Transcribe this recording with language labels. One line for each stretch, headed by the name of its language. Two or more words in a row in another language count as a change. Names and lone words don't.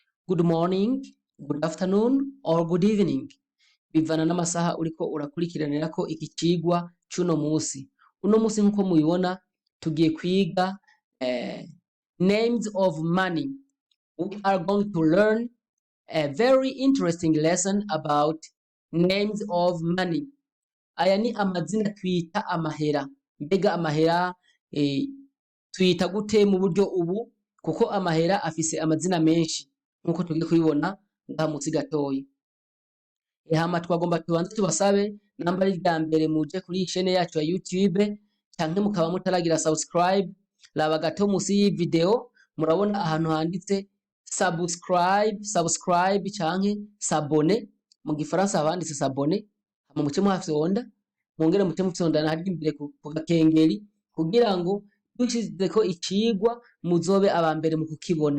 English: good morning, good afternoon or good evening
Rundi: bivana n'amasaha uriko urakurikiranirako iki cigwa cuno musi. Uno musi nkuko mubibona tugiye kwiga
English: names of money. We are going to learn a very interesting lesson about names of money.
Rundi: Aya ni amazina twita amahera. Mbega amahera twita gute mu buryo ubu kuko amahera afise amazina menshi nkuko tugiye kubibona ngaha munsi gatoyi. Hama twagomba tubanze tubasabe namba ari rya mbere muje kuri chaine yacu ya YouTube canke mukaba mutaragira subscribe, raba gato munsi y'iyi video murabona ahantu handitse subscribe canke s'abonner mu gifaransa habanditse s'abonner, hama muce muhafyonda mwongere muce mufyondana hari imbere ku gakengeri kugira ngo dushizeko icigwa muzobe abambere mu kukibona.